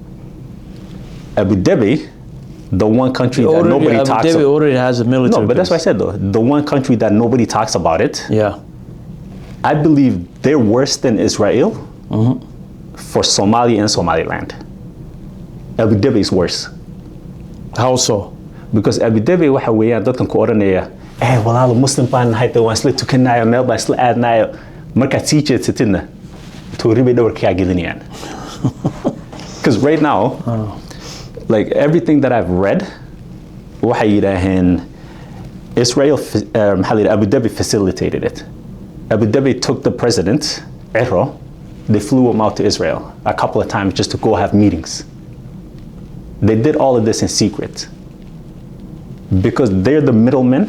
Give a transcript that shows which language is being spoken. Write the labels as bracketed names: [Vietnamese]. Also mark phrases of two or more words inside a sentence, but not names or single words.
[English] Abu Dhabi, the one country that nobody talks about. Abu Dhabi already has a military. No, but that's what I said though. The one country that nobody talks about it. Yeah. I believe they're worse than Israel for Somalia and Somaliland. Abu Dhabi is worse. How so? [Somali] Because Abu Dhabi waxa weeyaan dadkan ku oranaya walaalo muslim baan nahay waan isla tukanayo meel baan isla aadnayo markaad sii jeedsatidna toori bay dhawarka kaa gelinayaan. [English] Because right now, like everything that I've read, [Somali] waxay yidhaaheen Israel, [English] Abu Dhabi facilitated it. Abu Dhabi took the president, Ero, they flew him out to Israel a couple of times just to go have meetings. They did all of this in secret because they're the middlemen.